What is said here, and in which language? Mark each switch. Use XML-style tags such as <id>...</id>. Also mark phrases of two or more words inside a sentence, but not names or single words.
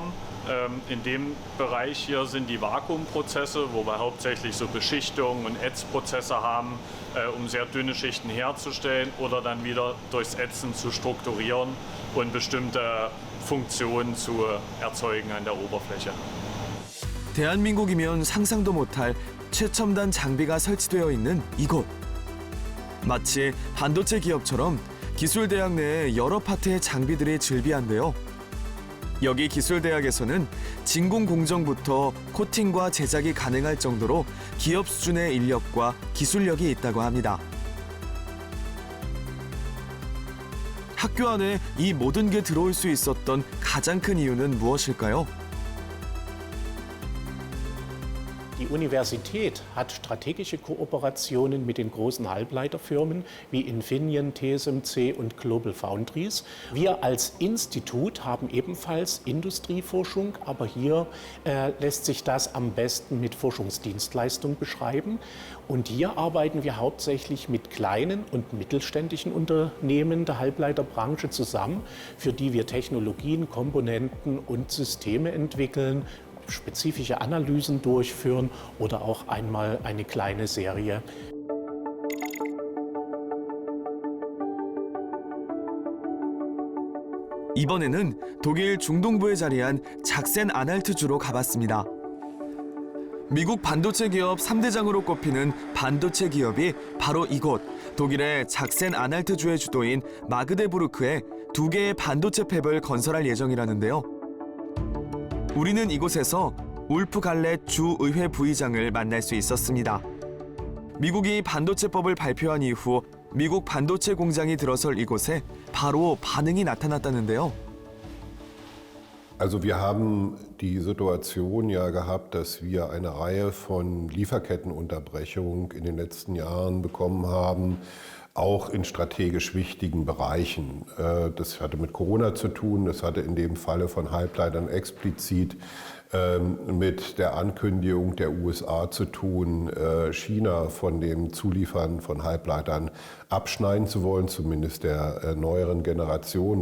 <de>In dem Bereich hier sind die Vakuumprozesse, wo wir hauptsächlich so Beschichtungen und Ätzprozesse haben, um sehr dünne Schichten herzustellen oder dann wieder durchs Ätzen zu strukturieren und bestimmte Funktionen zu erzeugen an der Oberfläche.</de> <ko>대한민국이면 상상도 못할 최첨단 장비가 설치되어 있는 이곳. 마치 반도체 기업처럼 기술대학 내에 여러 파트의 장비들이 즐비한데요. 여기 기술대학에서는 진공 공정부터 코팅과 제작이 가능할 정도로 기업 수준의 인력과 기술력이 있다고 합니다. 학교 안에 이 모든 게 들어올 수 있었던 가장 큰 이유는 무엇일까요?</ko> <de>Die Universität hat strategische Kooperationen mit den großen Halbleiterfirmen wie Infineon, TSMC und Global Foundries. Wir als Institut haben ebenfalls Industrieforschung, aber hier lässt sich das am besten mit Forschungsdienstleistung beschreiben. Und hier arbeiten wir hauptsächlich mit kleinen und mittelständischen Unternehmen der Halbleiterbranche zusammen, für die wir Technologien, Komponenten und Systeme entwickeln, spezifische Analysen durchführen oder auch einmal eine kleine Serie.</de> <ko>이번에는 독일 중동부에 자리한 작센 아날트주로 가봤습니다. 미국 반도체 기업 3대장으로 꼽히는 반도체 기업이 바로 이곳 독일의 작센 아날트주의 주도인 마그데부르크에 2개의 반도체 팹을 건설할 예정이라는데요. 우리는 이곳에서 울프 갈렛 주 의회 부의장을 만날 수 있었습니다. 미국이 반도체법을 발표한 이후 미국 반도체 공장이 들어설 이곳에 바로 반응이 나타났다는데요.</ko> <de>Also wir haben die Situation ja gehabt, dass wir eine Reihe von Lieferkettenunterbrechungen in den letzten Jahren bekommen haben, auch in strategisch wichtigen Bereichen. Das hatte mit Corona zu tun, das hatte in dem Falle von Halbleitern explizit mit der Ankündigung der USA zu tun, China von dem Zuliefern von Halbleitern abschneiden zu wollen, zumindest der neueren Generation.</de>